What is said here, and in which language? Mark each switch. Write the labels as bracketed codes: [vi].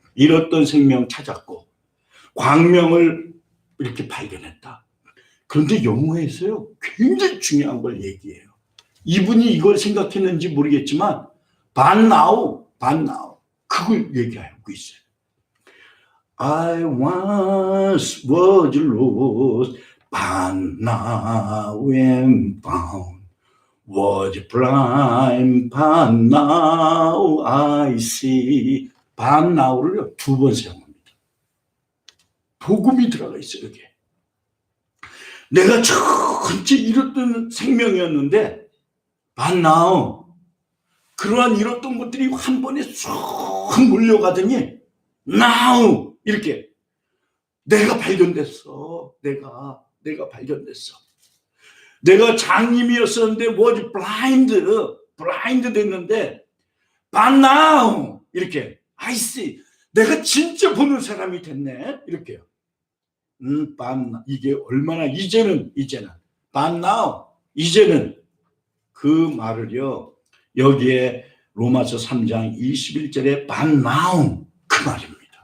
[ko] 잃었던 생명 찾았고 광명을 이렇게 발견했다. 그런데 영어에서요 굉장히 중요한 걸 얘기해요. 이분이 이걸 생각했는지 모르겠지만 [en] but now [ko] 그걸 얘기하고 있어요. [en] I once was lost but now am found, was blind but now I see. but now [ko] 를 두 번 사용합니다. 복음이 들어가 있어요. 여기에 내가 전체 잃었던 생명이었는데 [en] but now [ko] 그러한 잃었던 것들이 한 번에 쏙 몰려가더니 [en] now [ko] 이렇게 내가 발견됐어. 내가 발견됐어. 내가 장님이었었는데 [en] was blind [ko] 됐는데 [en] but now [ko] 이렇게 [en] I see. [ko] 내가 진짜 보는 사람이 됐네. 이렇게요. 이게 얼마나 이제는 [en] but now [ko] 이제는 그 말을요 여기에 로마서 3장 21절에 but now 그 말입니다.